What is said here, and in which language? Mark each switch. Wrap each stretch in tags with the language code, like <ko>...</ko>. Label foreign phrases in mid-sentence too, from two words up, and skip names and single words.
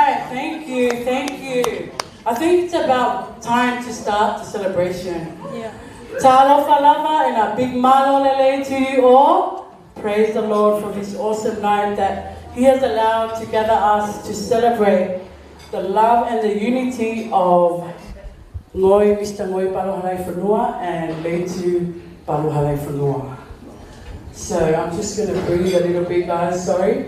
<en>thank you, thank you. I think it's about time to start the celebration. Yeah.</en> <sm>Talofa lava</sm> <en>and a big</en> <sm>malo lele</sm> <en>to you all. Praise the Lord for this awesome night that He has allowed to gather us to celebrate the love and the unity of Mangoi, Mr. Mangoi Halaifonua and Leitu Halaifonua. So I'm just going to breathe a little bit, guys, sorry.</en>